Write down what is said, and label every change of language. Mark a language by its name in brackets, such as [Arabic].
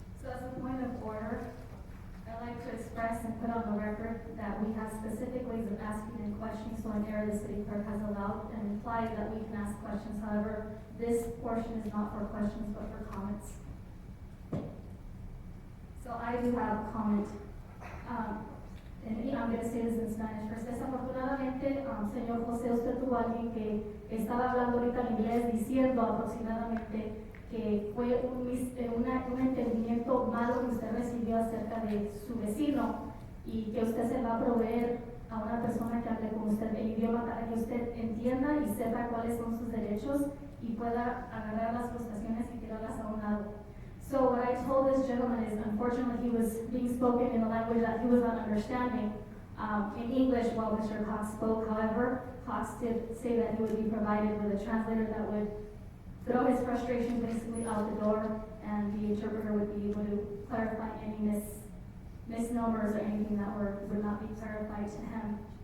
[English] So as a point of order, I'd like to express and put on the record that we have specific ways of asking and questioning, so an error the city clerk has allowed and implied that we can ask questions. However, this portion is not for questions, but for comments. So I do have a comment. I'm going to say this in Spanish first. [Spanish] Desafortunadamente, señor José, usted tuvo alguien que estaba hablando ahorita en inglés diciendo aproximadamente que fue un entendimiento malo que usted recibió acerca de su vecino y que usted se va a proveer a una persona que hable con usted el idioma para que usted entienda y sepa cuáles son sus derechos y pueda agarrar las frustraciones y tirarlas a un lado. [English] So what I told this gentleman is, unfortunately, he was being spoken in a language that he was not understanding in English while Mr. Cox spoke. However, Cox did say that he would be provided with a translator that would throw his frustrations basically out the door, and the interpreter would be able to clarify any misnomers or anything that would not be clarified to him.